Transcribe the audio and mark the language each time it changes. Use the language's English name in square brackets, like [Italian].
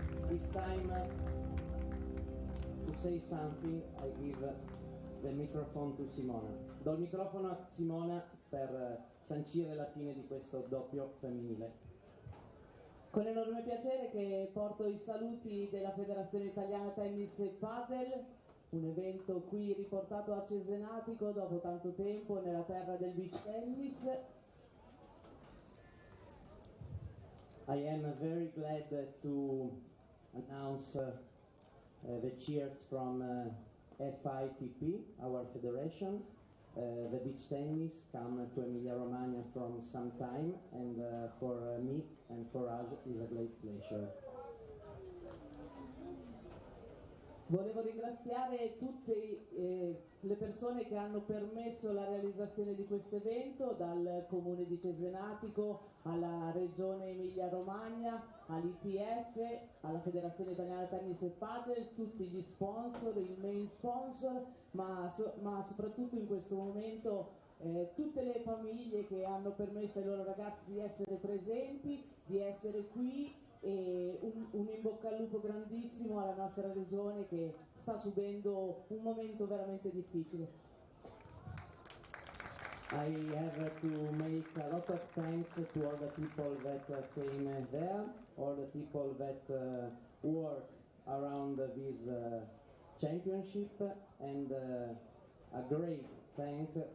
[English] It's time to say something. I give the microphone to Simona. [Italian] Do il microfono a Simona per sancire la fine di questo doppio femminile. Con enorme piacere che porto i saluti della Federazione Italiana Tennis e Padel, un evento qui riportato a Cesenatico dopo tanto tempo nella terra del beach tennis. [English] I am very glad to announce the cheers from FITP, our federation. The beach tennis come to Emilia Romagna from some time, and for me and for us is a great pleasure. [Italian] Volevo ringraziare tutte le persone che hanno permesso la realizzazione di questo evento, dal Comune di Cesenatico alla Regione Emilia-Romagna, all'ITF, alla Federazione Italiana Tennis e Padel, tutti gli sponsor, il main sponsor, ma soprattutto in questo momento tutte le famiglie che hanno permesso ai loro ragazzi di essere presenti, di essere qui, e un in bocca al lupo grandissimo alla nostra regione che sta subendo un momento veramente difficile. [English] I have to make a lot of thanks to all the people that came there, all the people that work around this championship, and a great thank